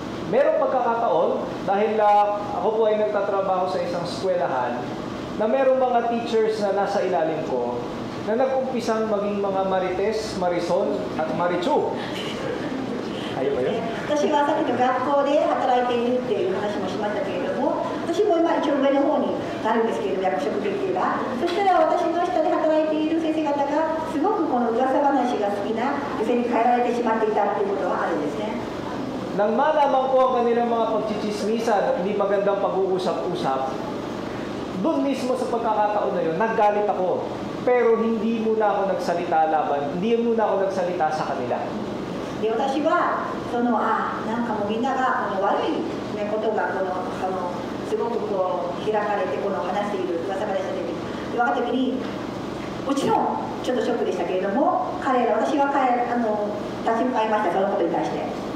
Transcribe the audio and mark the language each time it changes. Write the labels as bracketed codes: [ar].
[tl] Merong pagkakataon, dahil ako po ay nagtatrabaho sa isang eskwelahan, na merong mga teachers na nasa ilalim ko, na nag-umpisang maging mga Marites, Marisol, at Marichu. Ayaw ba yun? [ja] 私はさっきの学校で働いているっていう話もしましたけれども、私も今一応上の方になるんですけれども、役職的には。そしたら私の下で働いている先生方がすごくこの噂話が好きな女性に変えられてしまっていたっていうことはあるんですね。 [tl] Nang malaman ko ang kanilang mga pagchichismisan at hindi magandang pag-uusap-usap, doon mismo sa pagkakataon na yun, naggalit ako. Pero hindi muna ako nagsalita laban, hindi muna ako nagsalita sa kanila. [ja] で私はなんかもうみんながこの悪い、ね、ことがすごくこう開かれてこの話している噂話した時に分かった時にもちろんちょっとショックでしたけれども私は立ち向かいましたそのことに対して。